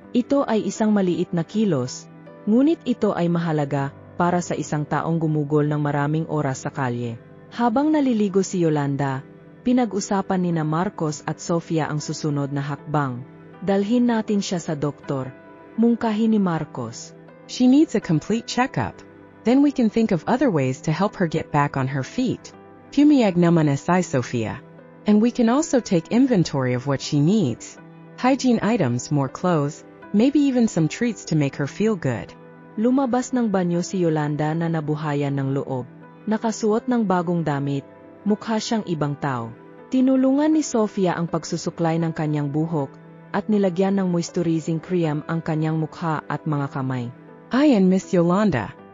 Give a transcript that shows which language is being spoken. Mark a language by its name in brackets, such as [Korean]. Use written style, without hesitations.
[Filipino] Ito ay isang maliit na kilos, ngunit ito ay mahalaga para sa isang taong gumugol ng maraming oras sa kalye. Habang naliligo si Yolanda, pinag-usapan nina Marcos at Sofia ang susunod na hakbang. Dalhin natin siya sa doktor, mungkahi ni Marcos. [English] She needs a complete checkup. Then we can think of other ways to help her get back on her feet. [Filipino] Pumiyag naman si Sofia. [English] And we can also take inventory of what she needs. Hygiene items, more clothes, maybe even some treats to make her feel good. [Filipino] Lumabas ng banyo si Yolanda na nabuhayan ng loob. Nakasuot ng bagong damit, mukha siyang ibang tao. Tinulungan ni Sofia ang pagsusuklay ng kanyang buhok, at nilagyan ng moisturizing cream ang kanyang mukha at mga kamay. Ayan, Miss Yolanda.